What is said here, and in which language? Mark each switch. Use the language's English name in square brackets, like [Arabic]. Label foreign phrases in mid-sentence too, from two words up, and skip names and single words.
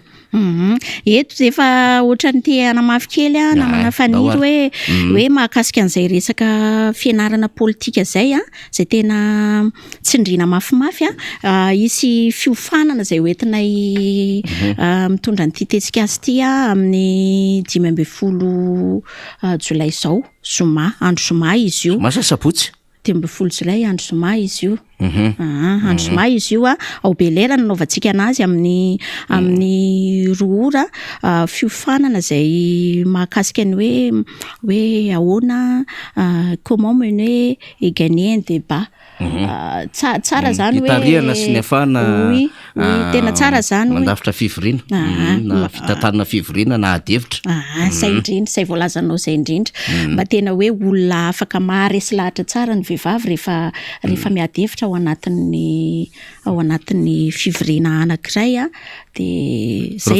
[Malagasy] Eto efa ohatran'ny ty anamafy kely namana faniry hoe mahakasika an'izay resaka fianarana politika zay zay tena tsindrina mafimafy isy fiofanana zay hoentinay mitondra ny tetikasa ty amin'ny 15 jolay zao andro zoma izy io masasapotsy 15 jolay andro zoma izy io andro zoma izy io ao Belera nanaovantsika anazy amin'ny roa ora fiofanana zay mahakasika ny hoe ahoana [French] comment mener et gagner un débat [Malagasy] tsara zany hoe itariana sy ny afana tena tsara zany mandafitra fivoriana na fitantanana fivoriana na adevitra zay indrindra zay voalazanao zay indrindra mba tena hoe olona afaka maharesy lahatra tsara ny vehivavy rehefa miadevitra ao anatin'ny fivoriana anankiray de zay